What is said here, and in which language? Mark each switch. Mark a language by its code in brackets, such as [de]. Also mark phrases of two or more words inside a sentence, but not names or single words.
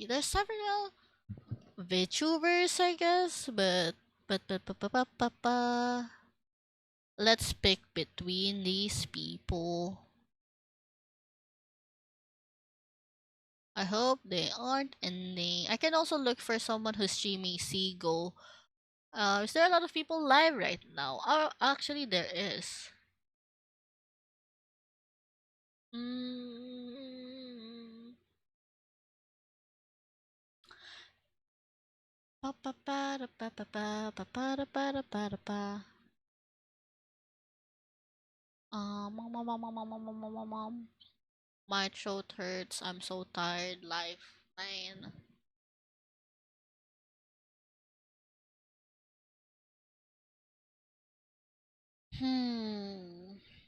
[en] There's several VTubers, I guess, but let's pick between these people. I hope they aren't ending. I can also look for someone who's streaming Seago. Is there a lot of people live right now? Actually, there is. Mm. Pa pa pa da pa pa pa pa pa da pa da pa da pa. Mom. My throat hurts. I'm so tired. Life, man. Hmm.